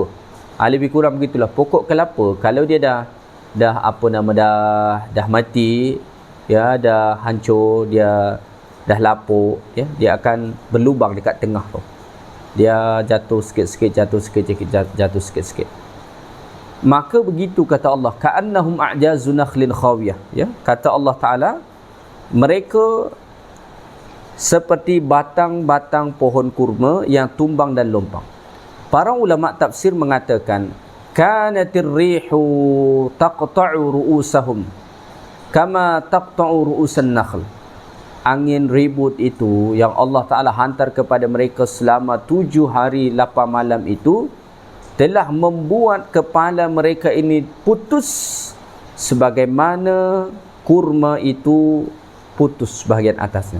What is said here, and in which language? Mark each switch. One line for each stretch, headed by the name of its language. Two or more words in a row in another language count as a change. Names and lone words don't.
Malay: Lebih kurang begitulah. Pokok kelapa kalau dia dah mati, ya, dah hancur, dia dah lapuk, ya, dia akan berlubang dekat tengah tu. Dia jatuh sikit-sikit. Maka begitu kata Allah,
Arabic: كأنهم أعجاز نخل خاوية, ya,
Malay: kata Allah Ta'ala, mereka seperti batang-batang pohon kurma yang tumbang dan lompang. Para ulama tafsir mengatakan
Arabic: كانت الريح تقطع رؤوسهم كما تقطع رؤوس النخل.
Malay: Angin ribut itu yang Allah Ta'ala hantar kepada mereka selama 7 hari 8 malam itu telah membuat kepala mereka ini putus sebagaimana kurma itu putus bahagian atasnya.